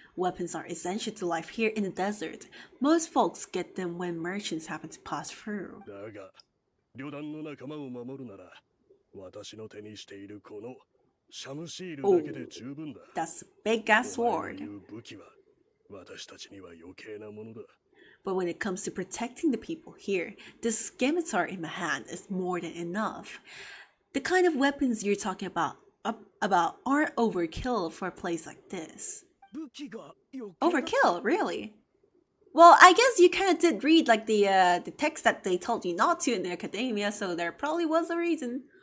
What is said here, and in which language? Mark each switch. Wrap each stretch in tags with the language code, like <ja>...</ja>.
<en>Weapons are essential to life here in the desert. Most folks get them when merchants happen to pass through.</en> <ja>だが、旅団の仲間を守るなら、私の手にしているこのシャムシールだけで十分だ。</ja> <en>That's a big ass sword.</en> <ja>武器は私たちには余計なものだ。</ja> <en>But when it comes to protecting the people here, this scimitar in my hand is more than enough. The kind of weapons you're talking about aren't overkill for a place like this. Overkill, really? Well, I guess you kind of did read like the text that they told you not to in the academia, so there probably was a reason.</en>